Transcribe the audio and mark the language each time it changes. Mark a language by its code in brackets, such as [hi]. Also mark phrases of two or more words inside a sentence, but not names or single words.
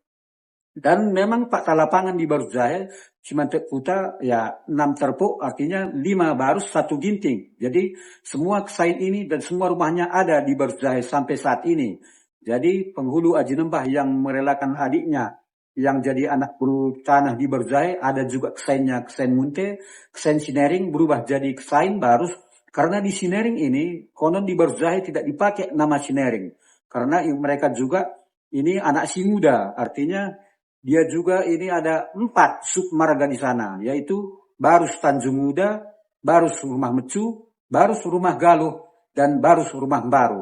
[id] Dan memang fakta lapangan di Barus Jahe, Cimantek Kuta ya 6 terpuk artinya 5 barus 1 ginting. Jadi semua kesain ini dan semua rumahnya ada di Barus Jahe sampai saat ini. Jadi penghulu Aji Nembah yang merelakan adiknya yang jadi anak buru tanah di Barus Jahe ada juga kesainnya, kesain Munte, kesain Sinering berubah jadi kesain Barus. Karena di Sinering ini konon di Barus Jahe tidak dipakai nama Sinering. Karena mereka juga ini anak si muda, artinya dia juga ini ada 4 submarga di sana, yaitu Barus Tanjung Muda, Barus Rumah Mecu, Barus Rumah Galuh, dan Barus Rumah Baru.